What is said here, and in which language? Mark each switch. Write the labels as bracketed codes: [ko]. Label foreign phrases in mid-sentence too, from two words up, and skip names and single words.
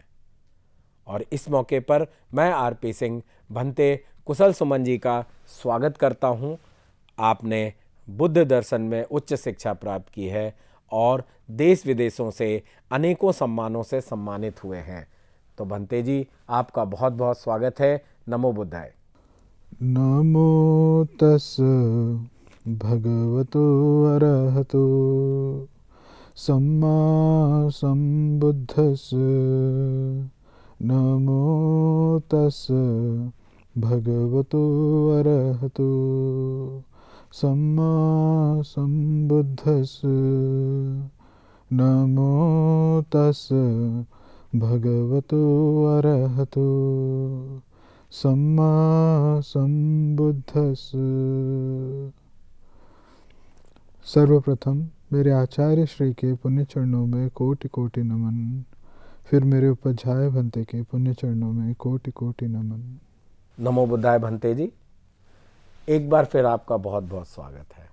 [hi] और इस मौके पर मैं आरपी सिंह भंते कुशल सुमन जी का स्वागत करता हूं। आपने बुद्ध दर्शन में उच्च शिक्षा प्राप्त की है और देश विदेशों से अनेकों सम्मानों से सम्मानित हुए हैं। तो भंते जी, आपका बहुत बहुत स्वागत है। [pi] नमो बुद्धाय। नमो तस् भगवतो अरहतो सम्मा सम्बुद्धस्। नमो तस् भगवतो अरहतो सम्मा सम्बुद्धस्। नमो तस् भगवतो अरहतो सम्मा सम्बुद्धस्। [hi] सर्वप्रथम मेरे आचार्य श्री के पुण्य चरणों में कोटि कोटि नमन। फिर मेरे उपाध्याय भंते के पुण्य चरणों में कोटि कोटि नमन। [pi] नमो बुद्धाय [hi] भंते जी, एक बार फिर आपका बहुत बहुत स्वागत है।